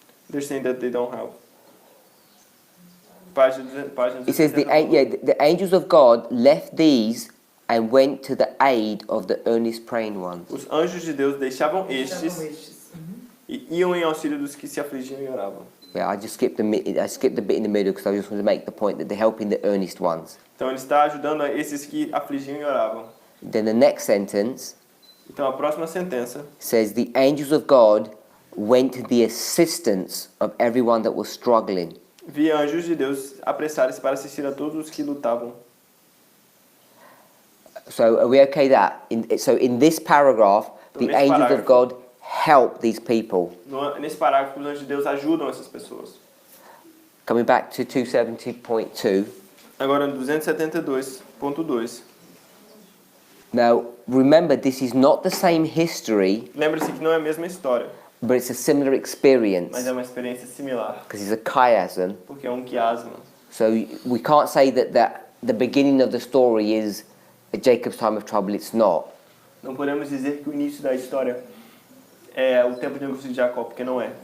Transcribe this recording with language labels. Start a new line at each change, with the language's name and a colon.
English: They're saying that they don't help.
Portuguese: Página
English: It says the angels of God left these and went to the aid of the earnest praying ones.
Portuguese: Os anjos de Deus deixavam Estavam estes estes. e iam em auxílio dos que se afligiam e oravam.
English: Yeah, I skipped the bit in the middle because I just wanted to make the point that they're helping the earnest ones.
Portuguese: Então ele está ajudando esses que afligiam e oravam.
English: Then the next sentence
Portuguese: Então a próxima sentença
English: says the angels of God went to the assistance of everyone that was struggling.
Portuguese: vi anjos de Deus apressarem-se para assistir a todos os que lutavam.
English: So are we okay that? So in this paragraph, the
Portuguese: nesse
English: angels of
Portuguese: parágrafo-
English: God help these people.
Portuguese: Nesse parágrafo, os anjos de Deus ajudam essas pessoas.
English: Coming back to 270.2.
Portuguese: Agora no 272.2.
English: Now, remember, this is not the same history,
Portuguese: Lembre-se que não é a mesma história,
English: but it's a similar experience
Portuguese: mas é uma experiência similar,
English: because it's a chiasm.
Portuguese: porque é um quiasma.
English: So we can't say that the beginning of the story is Jacob's time of trouble. It's not.
Portuguese: Não podemos dizer que o início da história é o tempo de angústia de Jacó, porque não é.